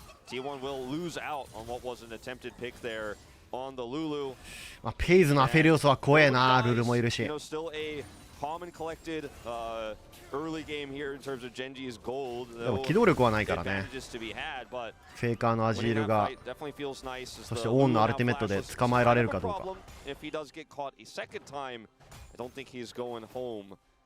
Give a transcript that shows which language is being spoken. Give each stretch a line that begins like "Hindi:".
English: T1 will lose out on what was an attempted pick there on the Lulu.
Japanese: まあペイズのアフェリオスは怖えな。ルルもいるし。
English: Still a calm and collected early game here in terms of GENG's gold.
Japanese: でも機動力はないからね。フェイカーのアジールが、そしてオーンのアルティメットで捕まえられるかどうか。
English: If he does get caught a second time, I don't think he's going home.